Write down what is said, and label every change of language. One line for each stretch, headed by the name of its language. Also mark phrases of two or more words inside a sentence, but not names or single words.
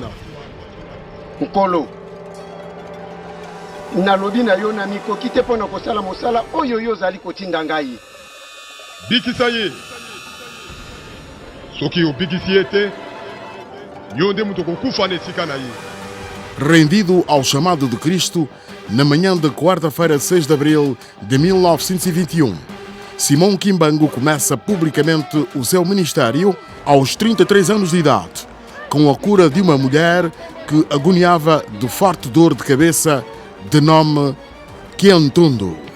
Lingala: Nkolo, nalobi na yo na mikoki te mpona kosala mosala oyo yo ozali kotinda ngai. Bikisa ye. Soki obikisi ye te, yo nde mutu kokufa na esika na ye.
Portuguese: Rendido ao chamado de Cristo, na manhã de quarta-feira, 6 de abril de 1921, Simão Kimbangu começa publicamente o seu ministério aos 33 anos de idade, com a cura de uma mulher que agoniava de forte dor de cabeça, de nome Kiantondo.